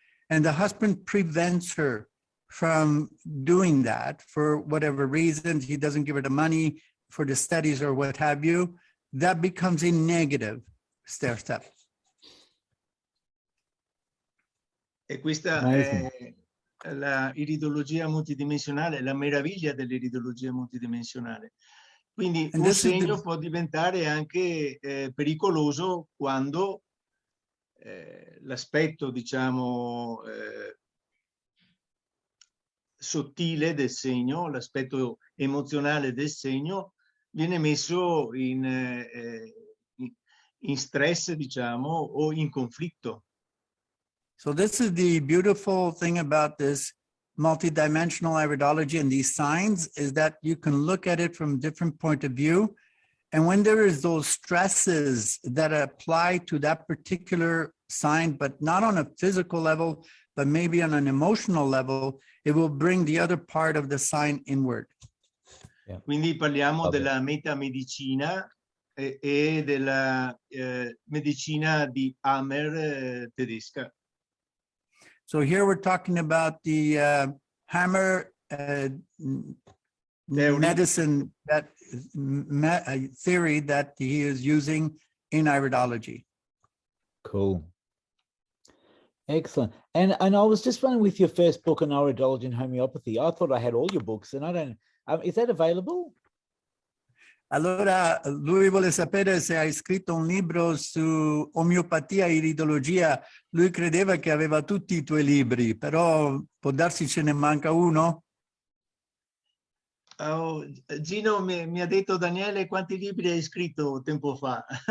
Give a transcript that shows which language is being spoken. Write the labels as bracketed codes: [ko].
[en] And the husband prevents her from doing that for whatever reasons. He doesn't give her the money for the studies or what have you. That becomes a negative stair step. [it] E questa è la iridologia multidimensionale, la meraviglia dell'iridologia multidimensionale. Quindi un segno può diventare anche pericoloso quando l'aspetto, diciamo, sottile del segno, l'aspetto emozionale del segno viene messo in stress, diciamo, o in conflitto. [en] So this is the beautiful thing about this multidimensional iridology and these signs, is that you can look at it from a different point of view. And when there is those stresses that apply to that particular sign, but not on a physical level, but maybe on an emotional level, it will bring the other part of the sign inward. Yeah. [it] Quindi parliamo [en] Okay. [it] della metamedicina e della medicina di Hammer tedesca. [en] So here we're talking about the hammer medicine theory that he is using in iridology. Cool. Excellent. And I was just wondering, with your first book on iridology and homeopathy, I thought I had all your books, and I don't. Is that available? [it] Allora, lui vuole sapere se hai scritto un libro su omeopatia e iridologia. Lui credeva che aveva tutti i tuoi libri, però può darsi ce ne manca uno? Oh, Gino mi ha detto: Daniele, quanti libri hai scritto tempo fa?